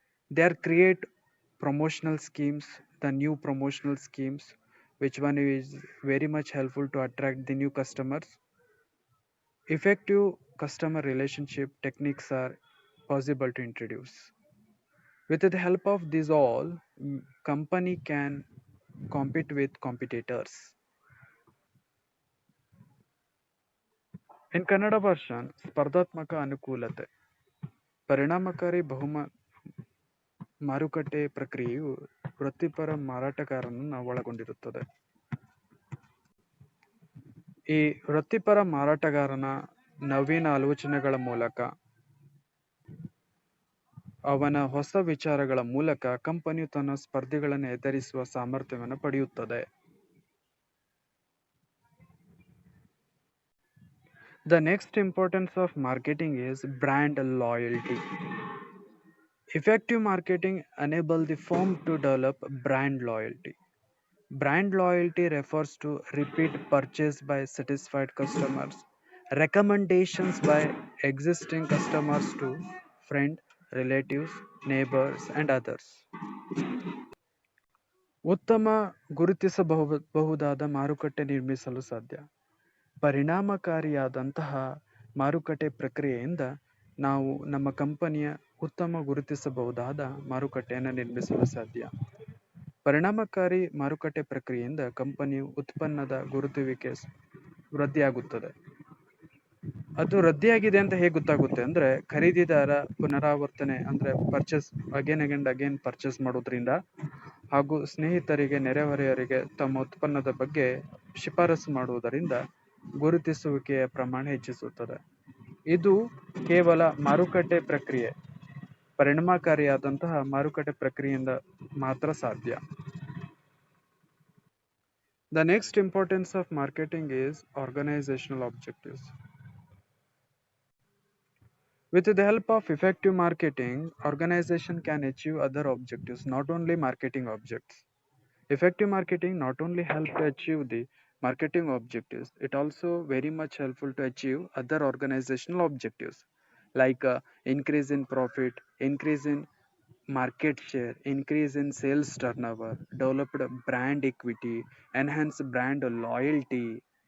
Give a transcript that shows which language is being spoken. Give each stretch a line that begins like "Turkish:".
English: They are create promotional schemes, the new promotional schemes, which one is very much helpful to attract the new customers. Effective customer relationship techniques are possible to introduce. With the help of these all, company can compete with competitors. In Kannada version
Kannada: ಸ್ಪರ್ಧಾತ್ಮಕ ಅನುಕೂಲತೆ. ಪರಿಣಾಮಕಾರಿ ಮಾರುಕಟ್ಟೆ ಪ್ರಕ್ರಿಯೆಯು ವೃತ್ತಿಪರ ಮಾರಾಟಗಾರನನ್ನು ಒಳಗೊಂಡಿರುತ್ತದೆ. ಈ ವೃತ್ತಿಪರ ಮಾರಾಟಗಾರನ ನವೀನ ಆಲೋಚನೆಗಳ ಮೂಲಕ ಅವನ ಹೊಸ ವಿಚಾರಗಳ ಮೂಲಕ ಕಂಪನಿಯು ತನ್ನ ಸ್ಪರ್ಧಿಗಳನ್ನು ಎದುರಿಸುವ ಸಾಮರ್ಥ್ಯವನ್ನು ಪಡೆಯುತ್ತದೆ.
English: The next importance of marketing is brand loyalty. Effective marketing enables the firm to develop brand loyalty. Brand loyalty refers to repeat purchase by satisfied customers, recommendations by existing customers to friends, relatives, neighbors, and others.
Kannada: ಉತ್ತಮ ಗುರುತಿಸಬಹುದಾದ ಮಾರುಕಟ್ಟೆ ನಿರ್ಮಿಸಲು ಸಾಧ್ಯ. ಪರಿಣಾಮಕಾರಿಯಾದಂತಹ ಮಾರುಕಟ್ಟೆ ಪ್ರಕ್ರಿಯೆಯಿಂದ ನಾವು ನಮ್ಮ ಕಂಪನಿಯ ಉತ್ತಮ ಗುರುತಿಸಬಹುದಾದ ಮಾರುಕಟ್ಟೆಯನ್ನು ನಿರ್ಮಿಸಲು ಸಾಧ್ಯ. ಪರಿಣಾಮಕಾರಿ ಮಾರುಕಟ್ಟೆ ಪ್ರಕ್ರಿಯೆಯಿಂದ ಕಂಪನಿಯು ಉತ್ಪನ್ನದ ಗುರುತುವಿಕೆ ವೃದ್ಧಿಯಾಗುತ್ತದೆ. ಅದು ವೃದ್ಧಿಯಾಗಿದೆ ಅಂತ ಹೇಗೆ ಗೊತ್ತಾಗುತ್ತೆ ಅಂದ್ರೆ, ಖರೀದಿದಾರ ಪುನರಾವರ್ತನೆ ಅಂದ್ರೆ
English: purchase again purchase
Kannada: ಮಾಡೋದ್ರಿಂದ ಹಾಗೂ ಸ್ನೇಹಿತರಿಗೆ ನೆರೆಹೊರೆಯವರಿಗೆ ತಮ್ಮ ಉತ್ಪನ್ನದ ಬಗ್ಗೆ ಶಿಫಾರಸು ಮಾಡುವುದರಿಂದ ಗುರುತಿಸುವಿಕೆಯ ಪ್ರಮಾಣ ಹೆಚ್ಚಿಸುತ್ತದೆ. ಇದು ಕೇವಲ ಮಾರುಕಟ್ಟೆ ಪ್ರಕ್ರಿಯೆ, ಪರಿಣಾಮಕಾರಿಯಾದಂತಹ ಮಾರುಕಟ್ಟೆ ಪ್ರಕ್ರಿಯೆಯಿಂದ ಮಾತ್ರ ಸಾಧ್ಯ.
English: The next importance of marketing is organizational objectives. With the help of effective marketing, organization can achieve other objectives, not only marketing objects. Effective marketing not only help to achieve the marketing objectives, it also very much helpful to achieve other organizational objectives like increase in profit, increase in market share, increase in sales turnover, developed brand equity, enhance brand loyalty.